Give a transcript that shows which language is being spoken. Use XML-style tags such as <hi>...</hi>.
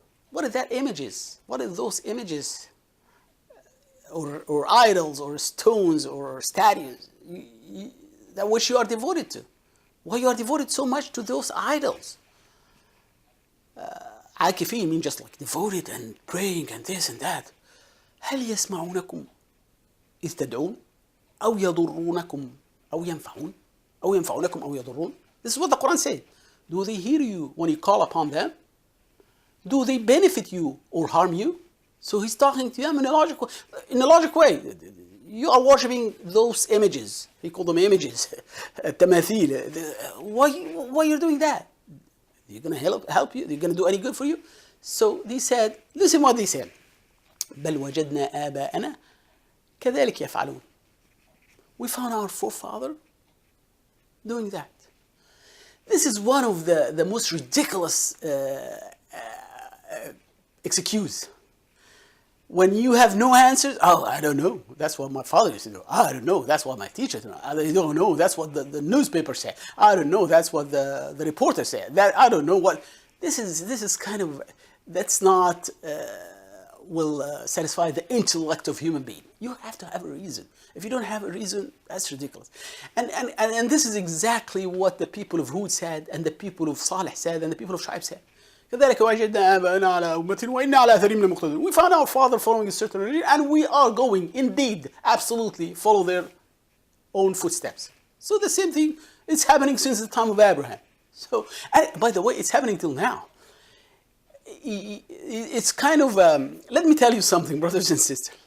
<en>What are that images? What are those images, or idols, or stones, or statues that which you are devoted to? Why you are devoted so much to those idols? عاكفين mean just like devoted and praying and this and that.</en> <ar>هل يسمعونكم إذ تدعون أو يضرونكم أو ينفعون أو ينفعونكم أو يضرون?</ar> <en>This is what the Quran said. Do they hear you when you call upon them? Do they benefit you or harm you? So he's talking to them in a logical way. You are worshipping those images. He called them images. Tamathil. Why you're doing that? You're going to help you? They're going to do any good for you? So they said, listen what they said.</en> <ar>بل وجدنا آباءنا كذلك يفعلون.</ar> <en>We found our forefather doing that. This is one of the most ridiculous excuse. When you have no answers, oh, I don't know. That's what my father used to do. I don't know. That's what my teacher did. I don't know. That's what the newspaper said. I don't know. That's what the reporter said. That I don't know what. This is kind of, that's not will satisfy the intellect of human being. You have to have a reason. If you don't have a reason, that's ridiculous. And this is exactly what the people of Hud said, and the people of Salih said, and the people of Shu'aib said.</en> <ar>كذلك وجدنا آباءنا على أمة وإنا على آثارهم لمقتدون.</ar> <en>We found our father following a certain religion, and we are going, indeed, absolutely, follow their own footsteps. So the same thing is happening since the time of Abraham. So, and by the way, it's happening till now. It's kind of, let me tell you something, brothers and sisters.</en>